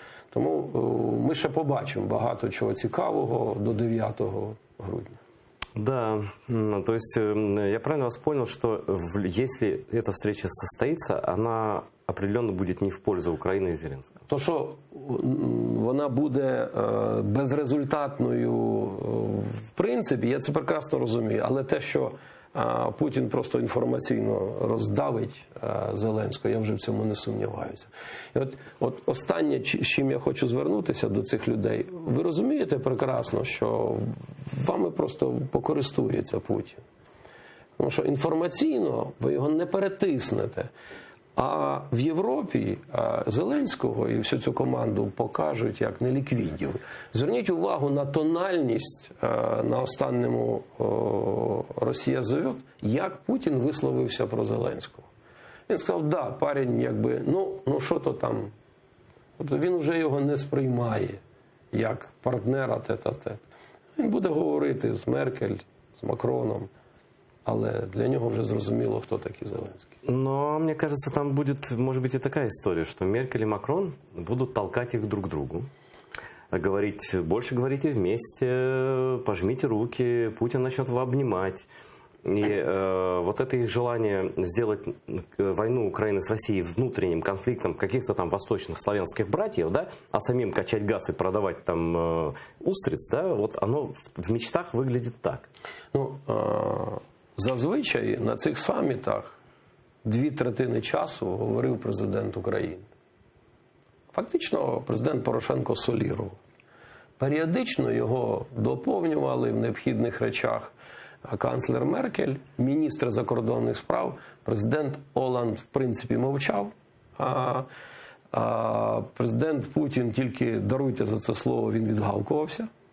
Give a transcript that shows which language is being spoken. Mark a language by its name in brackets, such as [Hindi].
[Ukrainian] Тому ми ще побачимо багато чого цікавого до 9 грудня. [Russian] Да, то есть я правильно вас понял, что если эта встреча состоится, она определенно будет не в пользу Украины и Зеленского? [Ukrainian] То, що вона буде безрезультатною, в принципі, я це прекрасно розумію, але те, що Путін просто інформаційно роздавить Зеленського, я вже в цьому не сумніваюся. І от останнє, з чим я хочу звернутися до цих людей, ви розумієте прекрасно, що вами просто покористується Путін. Тому що інформаційно ви його не перетиснете. А в Європі Зеленського і всю цю команду покажуть як неліквідів. Зверніть увагу на тональність на останньому «Росія зовет», як Путін висловився про Зеленського. Він сказав, да, парень, якби, ну що то там. Тобто він вже його не сприймає як партнера тет-а-тет. Він буде говорити з Меркель, з Макроном. Але для нього вже зрозуміло, хто такий Зеленський. [Russian] Но мне кажется, там будет, может быть, и такая история, что Меркель и Макрон будут толкать их друг к другу. Говорить, больше говорите вместе, пожмите руки, Путин начнет его обнимать. И вот это их желание сделать войну Украины с Россией внутренним конфликтом каких-то там восточных славянских братьев, да, а самим качать газ и продавать там устриц, да, вот оно в мечтах выглядит так. [Ukrainian] Ну, зазвичай на цих самітах 2/3 часу говорив президент України. Фактично президент Порошенко солірував. Періодично його доповнювали в необхідних речах канцлер Меркель, міністр закордонних справ, президент Оланд в принципі мовчав, а президент Путін тільки, даруйте за це слово, він відгавкувався.